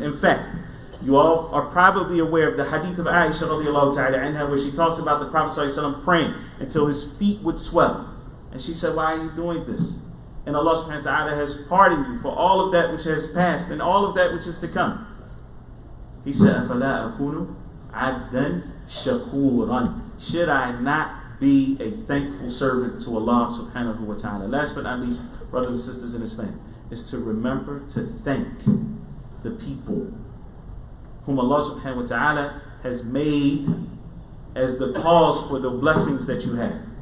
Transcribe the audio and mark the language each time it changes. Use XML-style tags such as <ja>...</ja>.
<en>In fact, you all are probably aware of the hadith of Aisha radiallahu ta'ala anha, where she talks about the Prophet ﷺ praying until his feet would swell. And she said, why are you doing this? And Allah subhanahu wa ta'ala has pardoned you for all of that which has passed and all of that which is to come. He said,</en> <ar>أَفَلَا أَكُونُ عَبْدًا شَكُورًا.</ar> <en>Should I not be a thankful servant to Allah subhanahu wa ta'ala? Last but not least, brothers and sisters in Islam, is to remember to thank the people whom Allah subhanahu wa ta'ala has made as the cause for the blessings that you have.</en>